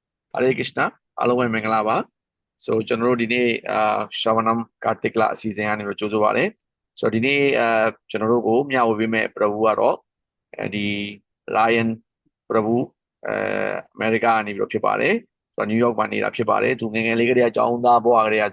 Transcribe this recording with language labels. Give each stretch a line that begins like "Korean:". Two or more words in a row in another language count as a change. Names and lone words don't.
Burmese: Hare Krishna, alo mai mangala ba. So ကျွန်တော်တို့ဒီနေ့ Shravanam Kartikla အစီအစဉ်ကနေပြီးတော့ကြိုးဆိုပါရစေ။ဆိုတော့ဒီနေ့ကျွန်တော်တို့ကိုမျှဝေပေးမဲ့ပြဘူကတော့ဒီ Lion ပြဘူအဲအမေရိကကနေပြီးတော့ဖြစ်ပါတယ်။ဆိုတော့နယူးယောက်မှာနေတာဖြစ်ပါတယ်။သူငယ်ငယ်လေးကတည်းကကျောင်းသားဘဝကတည်းကသူ